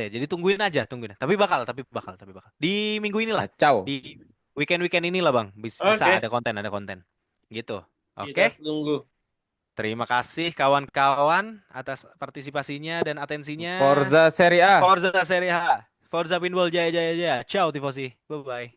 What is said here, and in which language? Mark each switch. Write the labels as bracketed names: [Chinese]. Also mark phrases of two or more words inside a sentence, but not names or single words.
[Indonesian] Jadi tungguin aja, tungguin. Tapi bakal. Di minggu inilah, Kacau. di weekend-weekend inilah Bang, bisa Oke. ada konten. Gitu. Kita Oke? tunggu. Terima kasih kawan-kawan atas partisipasinya dan atensinya. [Italian] Forza Serie A. Forza Serie A. Forza Pinball Jaya Jaya Jaya. Ciao tifosi. [English] Bye bye.